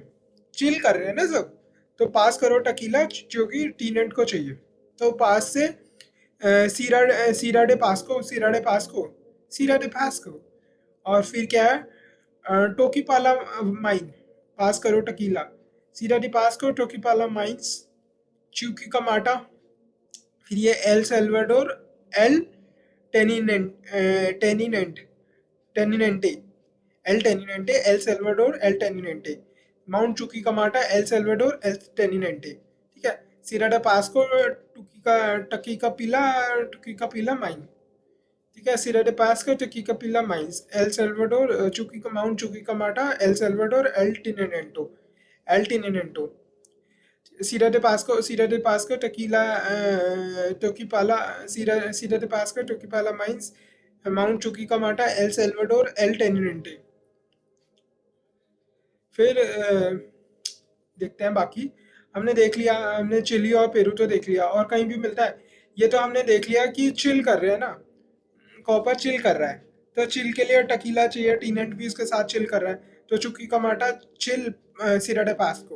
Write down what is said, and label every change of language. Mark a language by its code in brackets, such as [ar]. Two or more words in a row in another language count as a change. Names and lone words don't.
[hi] चिल कर रहे हैं ना सब, तो पास करो टकीला क्योंकि टीनेंट को चाहिए। तो पास से सीरा डे पास्को, सीरा डे पास्को। और फिर क्या है, टोकीपाला माइन, पास करो टकीला, सीरा डे पास्को, टोकीपाला माइंस, चूकी कमाटा। फिर ये एल सेल्वाडोर, एल टेनिनेंट टेनिनेंटे, एल सेल्वाडोर, एल टेनिनेंटे, माउंट चुकी कमाटा, एल सेल्वाडोर, एल टेनिनेंटे। ठीक है, सिरा डा पास्को, टुकी का पीला माइन। ठीक है, सिरा डे पास्को, टुकी का पीला माइंस, एल सेल्वाडोर, माउंट चुकी कमाटा, एल सेल्वाडोर, एल टिनेनेंटो। Ciudad de Pasco, Ciudad de Pasco, Toquepala Mines, Mount Chuquicamata, El Salvador, El Teniente। फिर देखते हैं बाकी। हमने देख लिया, हमने चिली और पेरू तो देख लिया, और कहीं भी मिलता है? ये तो हमने देख लिया कि चिल कर रहे हैं ना, कॉपर चिल कर रहा है, तो चिल के लिए टकीला चाहिए, टीनेंट भी उसके साथ चिल कर रहा है, तो चुकीकामाटा चिल सिरा डे पास्को।